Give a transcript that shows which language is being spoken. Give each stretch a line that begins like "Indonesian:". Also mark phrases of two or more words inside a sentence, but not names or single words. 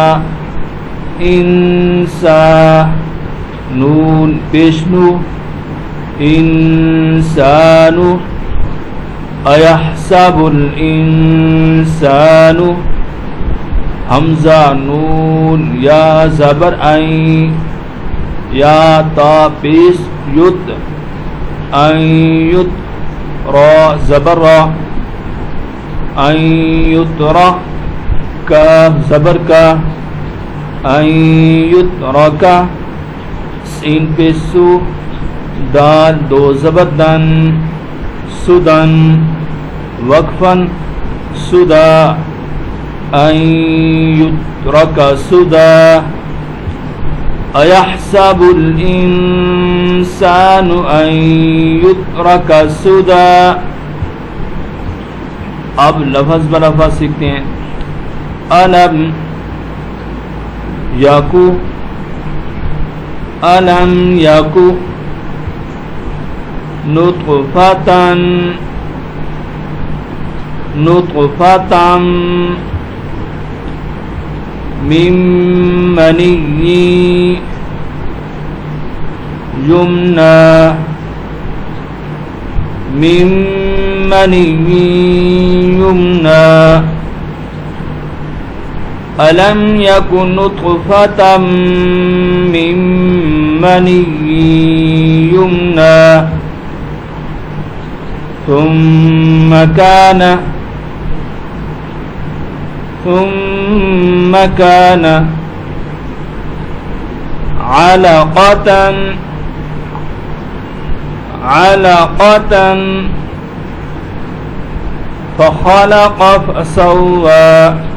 Arabic: انسا،
Urdu: نون پیش نو،
Arabic: انسانو، ایحسب الانسان،
Urdu: حمزہ نون یا زبر عین، یا تا پیش یت،
Arabic: این یت،
Urdu: را زبر را،
Arabic: این یترا،
Urdu: کاف زبر کا،
Arabic: این یترکا،
Urdu: سین پیش سو، دال دو زبر دن،
Arabic: سدن، وقفن، سدا، این یترک سدا، ایحسب الانسان ان یترک سدا۔
Urdu: اب لفظ بلفظ سیکھتے ہیں۔
Arabic: الم یاکو، الم یاکو، نطفتن، نطفتم، من منی یمنا، من منی یمنا، الم یکن نطفتم من منی یمنا، ثم كان علقة فخلق فسوى،